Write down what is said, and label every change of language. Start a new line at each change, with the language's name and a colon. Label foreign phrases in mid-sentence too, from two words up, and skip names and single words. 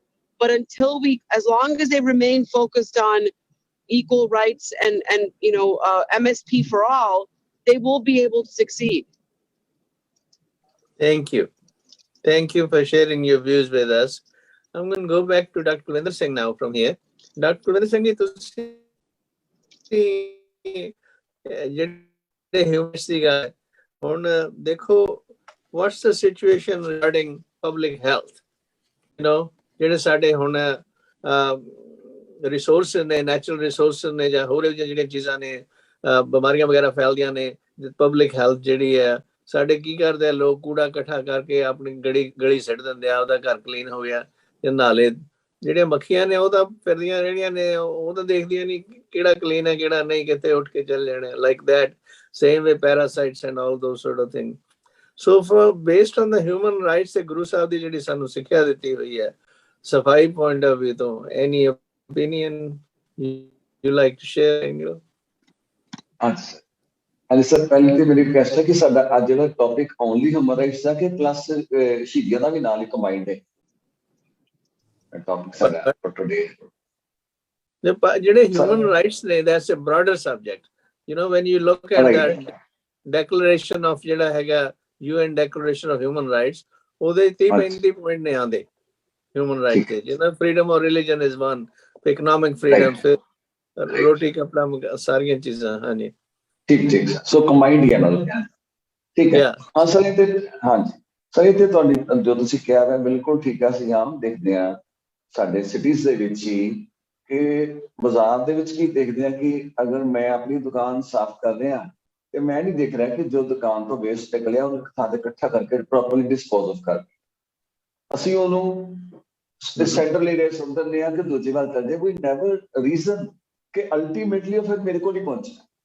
English: But as long as they remain focused on equal rights and MSP for all, they will be able to succeed. Thank you. Thank you for sharing your views with us. I'm going to go back to Dr. Gobind Singh now from here. Dr.
Punjabi: Gobind Singh, ਤੁਸੀਂ ਜਿਹੜੇ ਹਿਊਮਨ ਸੀਗਾ, ਹੁਣ ਦੇਖੋ,
English: what's the situation regarding public health?
Punjabi: ਜਿਹੜੇ ਸਾਡੇ ਹੁਣ ਰਿਸੋਰਸ ਨੇ,
English: natural resource
Punjabi: ਨੇ, ਜਾਂ ਹੋਰ ਜਿਹੜੀਆਂ ਚੀਜ਼ਾਂ ਨੇ, ਬਿਮਾਰੀਆਂ ਵਗੈਰਾ ਫੈਲਦੀਆਂ ਨੇ,
English: public health
Punjabi: ਜਿਹੜੀ ਹੈ, ਸਾਡੇ ਕੀ ਕਰਦੇ ਆ ਲੋਕ, ਕੂੜਾ ਇਕੱਠਾ ਕਰਕੇ ਆਪਣੀ ਗਲੀ ਸਿੱਟ ਦਿੰਦੇ ਆ, ਉਹਦਾ ਘਰ ਕਲੀਨ ਹੋ ਗਿਆ। ਤੇ ਨਾਲੇ ਜਿਹੜੀਆਂ ਮੱਖੀਆਂ ਨੇ ਉਹ ਤਾਂ ਫਿਰਦੀਆਂ ਰਹਿਣੀਆਂ ਨੇ, ਉਹ ਤਾਂ ਦੇਖਦੀਆਂ ਨਹੀਂ ਕਿਹੜਾ ਕਲੀਨ ਹੈ ਕਿਹੜਾ ਨਹੀਂ, ਕਿਤੇ ਉੱਠ ਕੇ ਚੱਲ ਜਾਣੇ,
English: like that, same way parasites and all those sort of things. So based on the human rights
Punjabi: ਤੇ ਗੁਰੂ ਸਾਹਿਬ ਦੀ ਜਿਹੜੀ ਸਾਨੂੰ ਸਿੱਖਿਆ ਦਿੱਤੀ ਹੋਈ ਹੈ, ਸਫਾਈ
English: point of view ਤੋਂ, any opinion you like to share?
Punjabi: ਹਾਂਜੀ ਸਰ, ਪਹਿਲੀ ਤੇ ਮੇਰੀ ਰਿਕਵੈਸਟ ਹੈ ਕਿ ਸਾਡਾ ਅੱਜ ਜਿਹੜਾ ਟੌਪਿਕ
English: only human rights
Punjabi: ਦਾ ਕਿ ਪਲੱਸ ਸ਼ਹੀਦੀਆਂ ਦਾ ਵੀ ਨਾਲ ਹੀ ਕੰਬਾਈਨਡ ਹੈ ਟੌਪਿਕ ਸਾਡਾ
English: for today.
Punjabi: ਜਿਹੜੇ
English: human rights
Punjabi: ਨੇ,
English: that's a broader subject. When you look at that declaration of
Punjabi: ਜਿਹੜਾ ਹੈਗਾ
English: UN Declaration of Human Rights,
Punjabi: ਉਹਦੇ 30-35 ਪੁਆਇੰਟ ਨੇ ਆਉਂਦੇ
English: human rights
Punjabi: ਦੇ, ਜਿਹਨਾਂ
English: freedom of religion is one, economic freedom,
Punjabi: ਫਿਰ ਰੋਟੀ ਕੱਪੜਾ, ਸਾਰੀਆਂ ਚੀਜ਼ਾਂ। ਹਾਂਜੀ, ਠੀਕ ਸੋ ਕੰਬਾਈਨਡ ਹੀ ਹੈ ਨਾਲ, ਠੀਕ ਹੈ। ਹਾਂ ਸਰ, ਇਹ ਤੇ ਹਾਂਜੀ ਸਰ, ਇਹ ਤੇ ਤੁਹਾਡੀ ਜੋ ਤੁਸੀਂ ਕਿਹਾ ਹੈ ਬਿਲਕੁਲ ਠੀਕ ਹੈ। ਅਸੀਂ ਆਮ ਦੇਖਦੇ ਹਾਂ ਸਾਡੇ ਸਿਟੀਜ਼ ਦੇ ਵਿੱਚ ਹੀ ਕਿ ਬਾਜ਼ਾਰ ਦੇ ਵਿੱਚ ਕੀ ਦੇਖਦੇ ਹਾਂ ਕਿ ਅਗਰ ਮੈਂ ਆਪਣੀ ਦੁਕਾਨ ਸਾਫ਼ ਕਰ ਰਿਹਾ ਤੇ ਮੈਂ ਨਹੀਂ ਦੇਖ ਰਿਹਾ ਕਿ ਜੋ ਦੁਕਾਨ ਤੋਂ ਵੇਸਟ ਨਿਕਲਿਆ ਉਹਨੂੰ ਥਾਂ ਤੇ ਇਕੱਠਾ ਕਰਕੇ
English: properly dispose of
Punjabi: ਕਰ, ਅਸੀਂ ਉਹਨੂੰ
English: central area
Punjabi: ਸੁੱਟ ਦਿੰਦੇ ਹਾਂ ਕਿ ਦੂਜੀ ਵਾਰ ਕਰਦੇ, ਕੋਈ
English: never reason
Punjabi: ਕਿ ਅਲਟੀਮੇਟਲੀ ਉਹ ਫਿਰ ਮੇਰੇ ਕੋਲ ਹੀ ਪਹੁੰਚਣਾ।